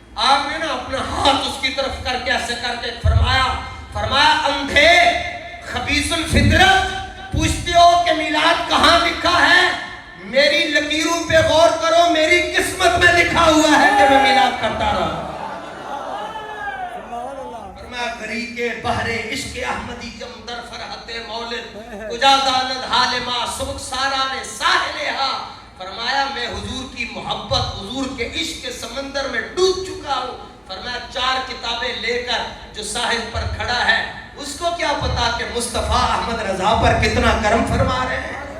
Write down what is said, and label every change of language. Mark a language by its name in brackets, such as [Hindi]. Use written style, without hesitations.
[Urdu] آپ نے نا اپنا ہاتھ اس کی طرف کر کے ایسے کر کے فرمایا اندھے خبیث الفطرت، پوچھتے ہو کہ میلاد کہاں لکھا ہے؟ میری لکیروں پہ غور کرو، میری قسمت میں لکھا ہوا ہے کہ میں میلاد کرتا رہا. [Persian] فرمایا غریق بحر عشق احمدی جم در فرحت مولد کجا داند حال ما سبک ساران ساحلہا. [Urdu] فرمایا میں حضور کی محبت، حضور کے عشق کے سمندر میں ڈوب چکا ہوں. فرمایا 4 کتابیں لے کر جو ساحل پر کھڑا ہے اس کو کیا پتا کہ مصطفیٰ احمد رضا پر کتنا کرم فرما رہے ہیں.